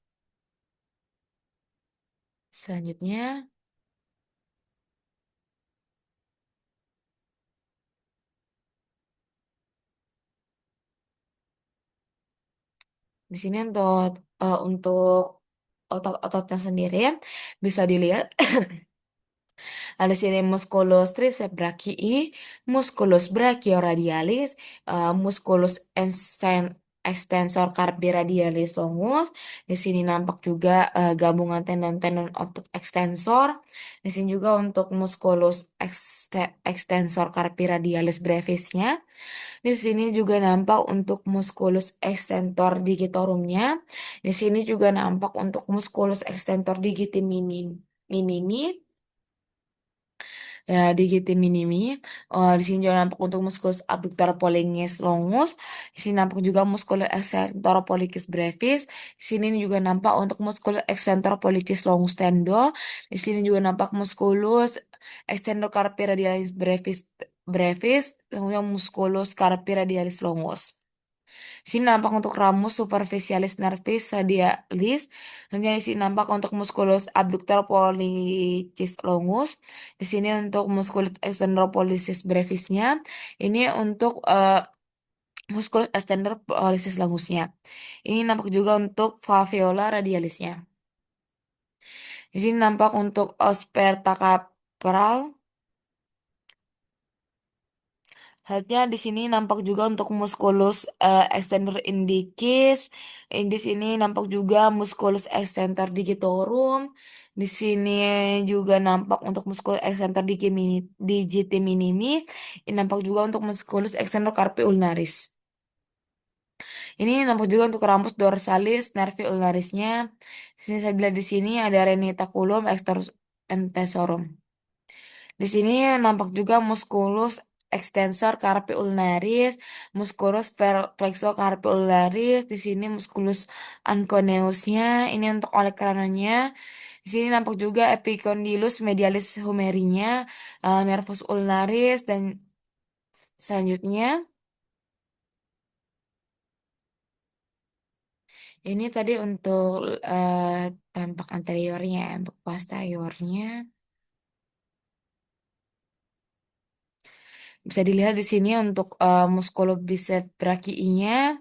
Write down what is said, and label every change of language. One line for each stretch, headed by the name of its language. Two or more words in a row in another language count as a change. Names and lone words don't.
Indonesian: Selanjutnya, di sini untuk otot-ototnya sendiri bisa dilihat ada sini musculus triceps brachii, musculus brachioradialis, musculus extensor carpi radialis longus. Di sini nampak juga gabungan tendon-tendon otot extensor. Di sini juga untuk musculus extensor carpi radialis brevisnya. Di sini juga nampak untuk musculus extensor digitorumnya. Di sini juga nampak untuk musculus extensor digiti minimi. Ya, digiti minimi. Di sini juga nampak untuk musculus abductor pollicis longus. Di sini nampak juga musculus extensor pollicis brevis. Di sini juga nampak untuk musculus extensor pollicis longus tendo. Di sini juga nampak musculus extensor carpi radialis brevis, kemudian musculus carpi radialis longus. Sini nampak untuk ramus superficialis nervis radialis. Kemudian di sini nampak untuk musculus abductor pollicis longus. Di sini untuk musculus extensor pollicis brevisnya. Ini untuk musculus extensor pollicis longusnya. Ini nampak juga untuk faviola radialisnya. Di sini nampak untuk operta capral. Selanjutnya di sini nampak juga untuk musculus extensor indicis. Di sini nampak juga musculus extensor digitorum. Di sini juga nampak untuk musculus extensor digiti minimi. Ini nampak juga untuk musculus extensor carpi ulnaris. Ini nampak juga untuk rambus dorsalis nervi ulnarisnya. Di sini saya lihat di sini ada retinaculum extensorum. Di sini nampak juga musculus extensor carpi ulnaris, musculus flexor carpi ulnaris, di sini musculus anconeusnya, ini untuk oleh kranonya. Di sini nampak juga epicondylus medialis humerinya, nervus ulnaris dan selanjutnya ini tadi untuk tampak anteriornya, untuk posteriornya bisa dilihat di sini untuk musculus bicep brachii-nya.